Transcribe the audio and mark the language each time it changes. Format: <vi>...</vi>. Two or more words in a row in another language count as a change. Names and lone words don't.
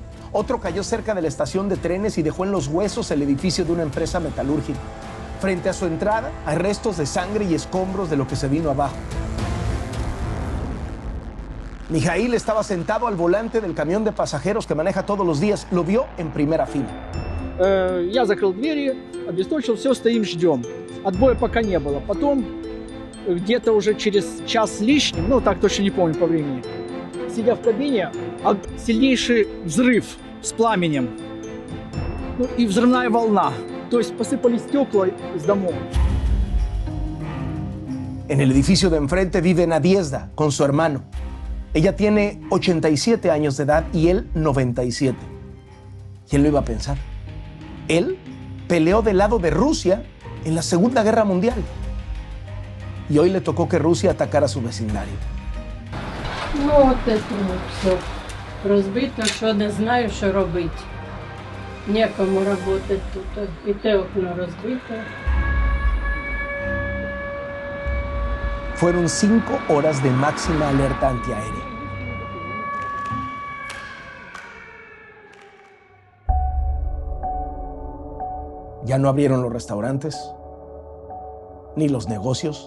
<es>Otro cayó cerca de la estación de trenes y dejó en los huesos el edificio de una empresa metalúrgica. Frente a su entrada hay restos de sangre y escombros de lo que se vino abajo. Mijail estaba sentado al volante del camión de pasajeros que maneja todos los días. Lo vio en primera fila.</es> <ru>Я закрыл двери, обесточил, все, стоим, ждем. Отбоя пока не было. Потом, где-то уже через час с лишним, ну так точно не помню по времени, сидя в кабине, сильнейший взрыв с пламенем. Ну, и взрывная волна. То есть посыпались стекла из домов.</ru> <es>En el edificio de enfrente vive Nadiezda con su hermano. Ella tiene 87 años de edad y él 97. ¿Quién lo iba a pensar? Él peleó del lado de Rusia en la Segunda Guerra Mundial. Y hoy le tocó que Rusia atacara su vecindario.</es> <uk>Ну, от це все розбито, що не знаю, що робити. Нікому працювати тут. І те окно розбито.</uk> <es>Fueron 5 horas de máxima alerta antiaérea. Ya no abrieron los restaurantes, ni los negocios.</es>